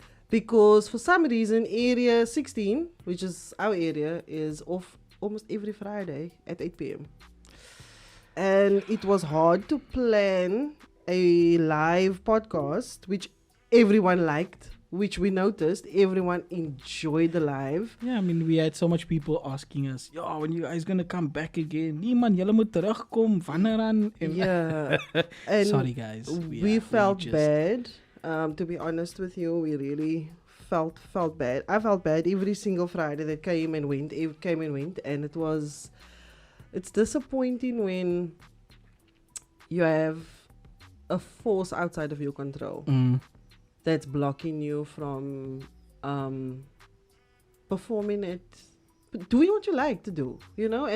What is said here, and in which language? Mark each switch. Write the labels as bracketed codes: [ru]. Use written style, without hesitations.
[en] Because for some reason, Area 16, which is our area, is off almost every Friday at 8 p.m. And it was hard to plan a live podcast, which everyone liked, which we noticed. Everyone enjoyed the live. Yeah, I mean, we had so much people asking us, yo, when you guys gonna come back again? [af] Nee man, julle moet terugkom, wanneer aan? [en] Yeah. And sorry guys. We felt bad. To be honest with you, we really felt bad. I felt bad every single Friday that came and went, and it's disappointing when you have a force outside of your control that's blocking you from performing it, doing what you like to do, you know.